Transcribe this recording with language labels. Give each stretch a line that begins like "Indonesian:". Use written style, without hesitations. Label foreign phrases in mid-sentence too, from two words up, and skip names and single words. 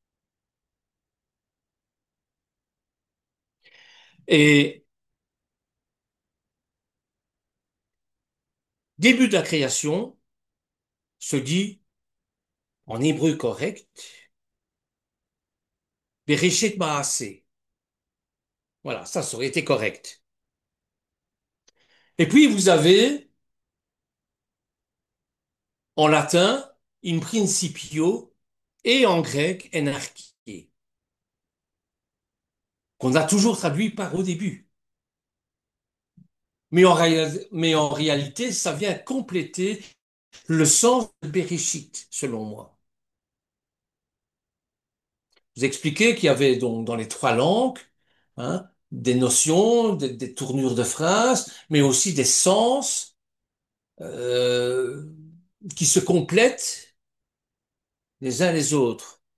French: Et début de la création se dit en hébreu correct,
Hebrew: בראשית מעשה.
French: Voilà, ça aurait été correct. Et puis vous avez en latin
Latin: in principio
French: et en grec enarché, qu'on a toujours traduit par au début. Mais en réalité, ça vient compléter le sens de Bereshit, selon moi. Vous expliquez qu'il y avait donc dans les trois langues des notions, des tournures de phrases, mais aussi des sens euh, qui se complètent les uns les autres.